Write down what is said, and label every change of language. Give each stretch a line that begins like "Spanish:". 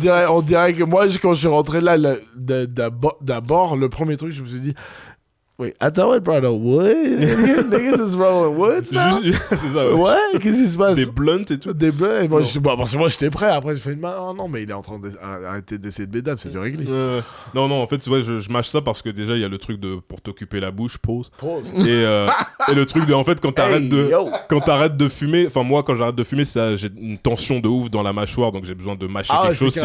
French: on dirait que moi, quand je suis rentré là, d'abord, le premier truc, je me suis dit...
English: Wait, I thought it brought a wood. Niggas is rolling woods now.
French: C'est ça. Ouais, qu'est-ce qui se passe? Des blunts et tout. Des blunts. Et moi, parce que moi, j'étais prêt. Après, je fais non, mais il est en train d'arrêter d'essayer de bédave, c'est du réglisse. Non, en fait, ouais, je mâche ça parce que déjà, il y a le truc pour t'occuper la bouche, pause. Et le truc de, en fait, quand t'arrêtes de fumer, enfin, moi, quand j'arrête de fumer, j'ai une tension de ouf dans la mâchoire, donc j'ai besoin de mâcher quelque chose.